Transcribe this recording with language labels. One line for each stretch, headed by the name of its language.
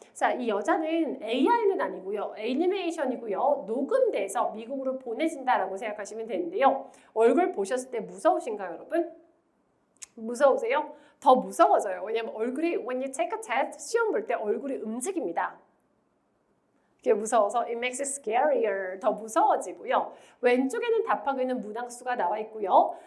Korean: 자, 이 여자는 AI는 아니고요. 애니메이션이고요. 녹음돼서 미국으로 보내진다라고 생각하시면 되는데요. 얼굴 보셨을 때 무서우신가요, 여러분? 무서우세요? 더 무서워져요. 왜냐면 얼굴이
English: when you take a test,
Korean: 시험 볼 때 얼굴이 움직입니다. 그게 무서워서
English: it makes it scarier.
Korean: 더 무서워지고요. 왼쪽에는 답하고 있는 문항수가 나와 있고요.